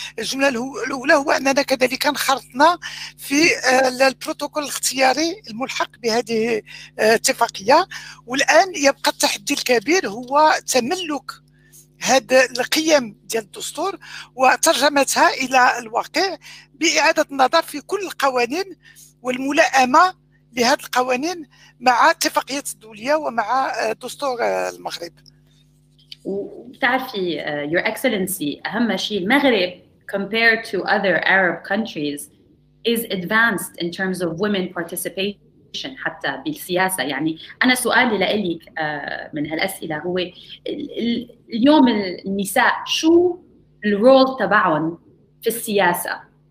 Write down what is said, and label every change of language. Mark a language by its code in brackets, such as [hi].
[ar] الجمله الاولى هو اننا كذلك انخرطنا في البروتوكول الاختياري الملحق بهذه الاتفاقيه، والان يبقى التحدي الكبير هو تملك هذه القيم ديال الدستور وترجمتها الى الواقع باعاده النظر في كل القوانين والملائمه لهذه القوانين مع اتفاقيات الدوليه ومع دستور المغرب. وبتعرفي [en] Your Excellency [ar] أهم شيء المغرب [en] compared to other Arab countries is advanced in terms of women participation [ar] حتى بالسياسة. يعني أنا سؤالي لإلك من هالأسئلة هو اليوم النساء شو الرول تبعهم في السياسة؟